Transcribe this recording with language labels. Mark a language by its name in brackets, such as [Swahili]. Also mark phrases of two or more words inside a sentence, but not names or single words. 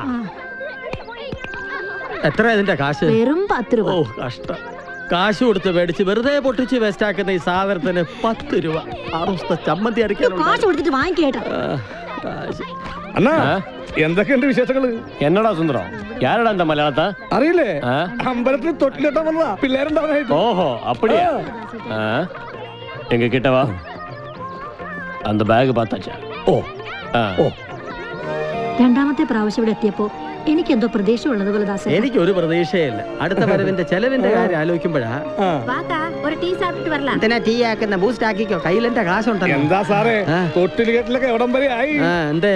[Malayalam] എത്ര ഇതിന്റെ കാശ്? വെറും 10 രൂപ. ഓ കഷ്ടം. കാശ് കൊടുത്ത് മേടിച്ച് വെറുതെ പൊട്ടിച്ച് വേസ്റ്റ് ആക്കുന്ന ഈ സാധനത്തിന് 10 രൂപ. അറുസ്ത ചമ്മന്തി അടിക്കാനുണ്ട്. കാശ് കൊടുത്തിട്ട് വാങ്ങിക്കേട്ടാ. അണ്ണാ, എന്തൊക്കെയുണ്ട് വിശേഷങ്ങള്? [Tamil] என்னடா சுந்தரம், யாரடா இந்த மலையாளத்தை? [Malayalam] അറിയില്ലേ? അമ്പലത്തിൽ തൊട്ടിലിട്ടാൻ വന്നതാ പിള്ളേരുണ്ടാവാനായിട്ട്. [Tamil] ஓஹோ அப்படியா? எங்க கிட்ட வா. அந்த பேக் பார்த்தாச்சா? ഓ ஓ [Malayalam] രണ്ടാമത്തെ പ്രാവശ്യം ഇവിടെ എത്തിയപ്പോ എനിക്കെന്തോ പ്രതീക്ഷ ഉള്ളതുപോലെ ദാസ. എനിക്കൊരു പ്രതീക്ഷയില്ല. അടുത്ത വരവിന്റെ ചെലവിന്റെ കാര്യം ആലോചിക്കുമ്പോഴാ. [Tamil] ஒரு டீ சாப்பிட்டு வரலா. [Malayalam] എന്തിനാ ടീ ആക്കുന്ന? ബൂസ്റ്റ് ആക്കിക്കോ, കയ്യിലെന്റെ കാശുണ്ടല്ലോ. എന്താ സാറേ, തൊട്ടിലികെട്ടിലൊക്കെ എവിടം വരെ ആയി? എന്തേ?